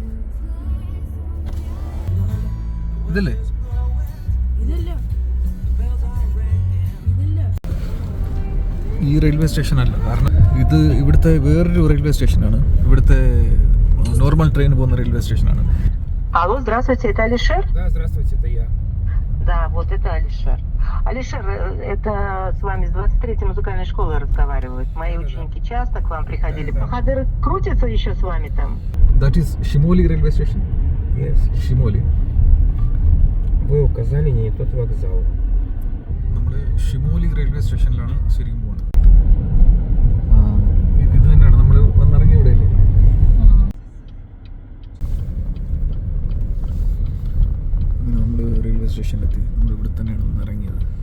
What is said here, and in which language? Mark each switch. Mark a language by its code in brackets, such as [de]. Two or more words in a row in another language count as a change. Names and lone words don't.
[ml] ഇതല്ലേ ഈ [en] railway station [ml] അല്ല, കാരണം ഇത് ഇവിടുത്തെ വേറൊരു [en] railway station. [ml] ഇവിടുത്തെ [en] normal train [ml] പോകുന്ന [en] railway station. [ru] Алло, здравствуйте, это Алишер? Да, здравствуйте, это я. Да, вот это Алишер. Алишер, это с вами с 23-й музыкальной школы разговаривают. Мои ученики часто к вам приходили. Бахадыр крутится еще с вами там? [en] That is Shimoli railway station. Yes. Shimoli. [ru] Вы указали не тот вокзал. [ml] നമ്മൾ ഷിമോലി [en] railway station [ml] ശരിക്കും പോകുന്നത്. ഇത് തന്നെയാണ് നമ്മൾ വന്നിറങ്ങി ഇവിടെയല്ലേ. നമ്മൾ [en] railway station. [ml] നമ്മൾ ഇവിടെ തന്നെയാണ് വന്നിറങ്ങിയത്.